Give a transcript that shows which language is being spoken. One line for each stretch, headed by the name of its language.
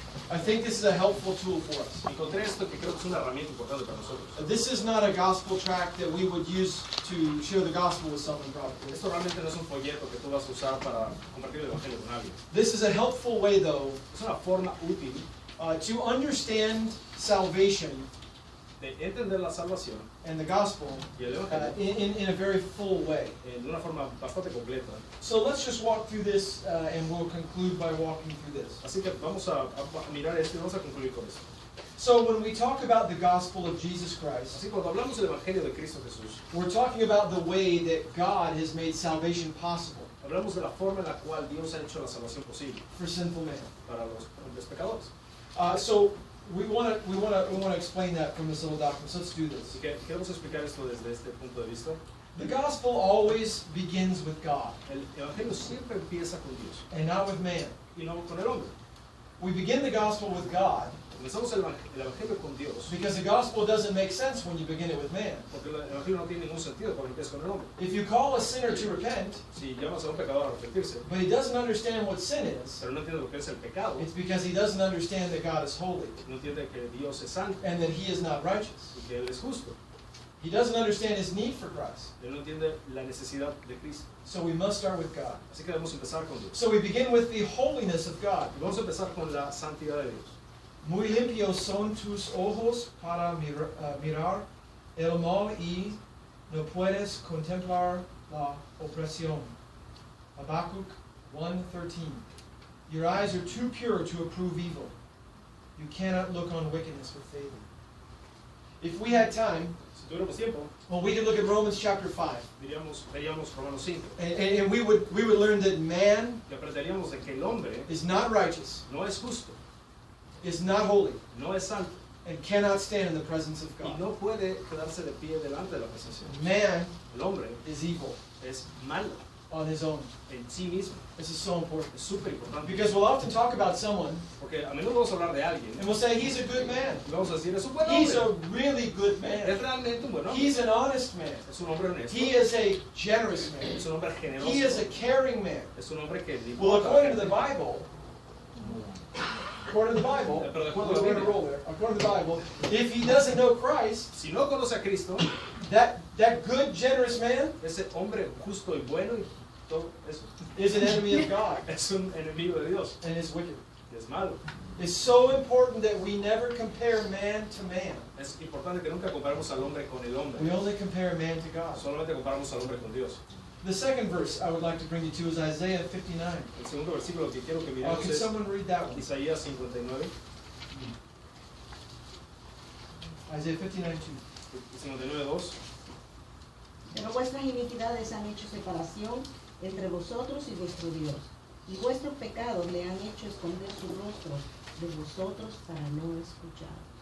English: I think this is a helpful tool for us.
Spanish: Encontré esto que creo que es una herramienta importante para nosotros.
English: This is not a gospel tract that we would use to share the gospel with someone, probably.
Spanish: Esto realmente no es un folleto que tú vas a usar para compartir el evangelio con alguien.
English: This is a helpful way, though,
Spanish: Es una forma útil
English: to understand salvation
Spanish: de entender la salvación
English: and the gospel
Spanish: y el evangelio
English: in a very full way.
Spanish: de una forma bastante completa.
English: So let's just walk through this, and we'll conclude by walking through this.
Spanish: Así que vamos a mirar esto y vamos a concluir con esto.
English: So when we talk about the gospel of Jesus Christ,
Spanish: Así que cuando hablamos del evangelio de Cristo Jesús,
English: we're talking about the way that God has made salvation possible
Spanish: hablamos de la forma en la cual Dios ha hecho la salvación posible
English: for sinful man.
Spanish: para los pecadores.
English: So we want to explain that from this little document. So let's do this.
Spanish: Así que queremos explicar esto desde este punto de vista.
English: The gospel always begins with God
Spanish: El evangelio siempre empieza con Dios
English: and not with man.
Spanish: y no con el hombre.
English: We begin the gospel with God
Spanish: Comenzamos el evangelio con Dios
English: because the gospel doesn't make sense when you begin it with man.
Spanish: porque el evangelio no tiene ningún sentido cuando empieza con el hombre.
English: If you call a sinner to repent,
Spanish: Si llamas a un pecador a arrepentirse,
English: but he doesn't understand what sin is,
Spanish: pero no entiende lo que es el pecado,
English: it's because he doesn't understand that God is holy
Spanish: no entiende que Dios es santo
English: and that he is not righteous.
Spanish: y que Él es justo.
English: He doesn't understand his need for Christ.
Spanish: Él no entiende la necesidad de Cristo.
English: So we must start with God.
Spanish: Así que debemos empezar con Dios.
English: So we begin with the holiness of God.
Spanish: Y vamos a empezar con la santidad de Dios. Muy limpios son tus ojos para mirar el mal y no puedes contemplar la opresión.
English: Habakkuk 1:13. Your eyes are too pure to approve evil. You cannot look on wickedness with favor. If we had time,
Spanish: Si tuviéramos tiempo,
English: well, we could look at Romans chapter 5.
Spanish: veríamos Romanos 5
English: And we would learn that man
Spanish: y aprenderíamos de que el hombre
English: is not righteous,
Spanish: no es justo,
English: is not holy,
Spanish: no es santo
English: and cannot stand in the presence of
Spanish: y
English: God.
Spanish: no puede quedarse de pie delante de la presencia.
English: Man
Spanish: El hombre
English: is evil
Spanish: es malo
English: on his own.
Spanish: en sí mismo.
English: This is so important.
Spanish: Es súper importante.
English: Because we'll often talk about someone
Spanish: Porque a menudo vamos a hablar de alguien
English: and we'll say he's a good man.
Spanish: y vamos a decir, es un buen
English: He's a
Spanish: hombre.
English: really good
Spanish: Es
English: man.
Spanish: realmente un buen hombre.
English: He's an honest man.
Spanish: Es un hombre honesto.
English: He is a generous man.
Spanish: Es un hombre generoso.
English: He is a caring man.
Spanish: Es un hombre que
English: Well,
Spanish: importa.
English: according to the Bible,
Spanish: Pero de acuerdo a la
English: we're going to
Spanish: Biblia,
English: roll there. According to the Bible, if he doesn't know Christ,
Spanish: si no conoce a Cristo,
English: that good, generous man
Spanish: ese hombre justo y bueno y todo eso
English: is an enemy of God
Spanish: es un enemigo de Dios
English: and is wicked.
Spanish: y es malo.
English: It's so important that we never compare man to man.
Spanish: Es importante que nunca comparemos al hombre con el hombre.
English: We only compare man to God.
Spanish: Solamente comparamos al hombre con Dios.
English: The second verse I would like to bring you to is Isaiah 59.
Spanish: El segundo versículo que quiero que miremos
English: Can
Spanish: es
English: someone read that one?
Spanish: Isaías 59,
English: Isaiah 59:2.
Spanish: 59:2. Pero vuestras iniquidades han hecho separación entre vosotros y vuestro Dios, y vuestros pecados le han hecho esconder su rostro de vosotros para no escuchar.